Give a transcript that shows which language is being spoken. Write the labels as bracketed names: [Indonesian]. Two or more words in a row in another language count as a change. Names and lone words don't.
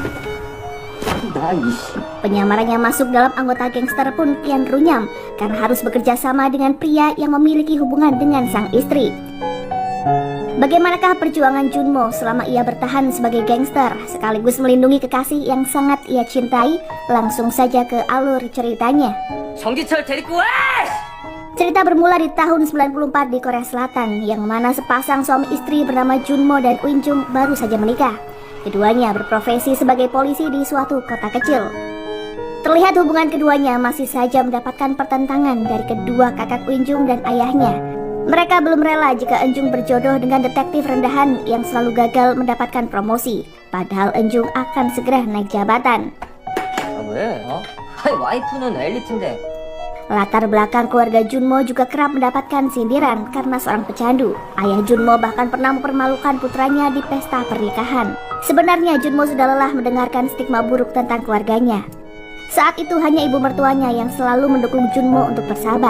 [Indonesian] Penyamarannya masuk dalam anggota gangster pun kian runyam karena harus bekerja sama dengan pria yang memiliki hubungan dengan sang istri. Bagaimanakah perjuangan Junmo selama ia bertahan sebagai gangster sekaligus melindungi kekasih yang sangat ia cintai? Langsung saja ke alur ceritanya. [Korean] 정기철 데리고 와! [Indonesian] Cerita bermula di tahun 94 di Korea Selatan, yang mana sepasang suami istri bernama Junmo dan Winjung baru saja menikah. Keduanya berprofesi sebagai polisi di suatu kota kecil. Terlihat hubungan keduanya masih saja mendapatkan pertentangan dari kedua kakak Winjung dan ayahnya. Mereka belum rela jika Enjung berjodoh dengan detektif rendahan yang selalu gagal mendapatkan promosi. Padahal Enjung akan segera naik jabatan. [Korean] 왜? 아니 와이프는 엘리트인데. [Indonesian] Latar belakang keluarga Junmo juga kerap mendapatkan sindiran karena seorang pecandu. Ayah Junmo bahkan pernah mempermalukan putranya di pesta pernikahan. Sebenarnya Junmo sudah lelah mendengarkan stigma buruk tentang keluarganya. Saat itu hanya ibu mertuanya yang selalu mendukung Junmo untuk bersabar.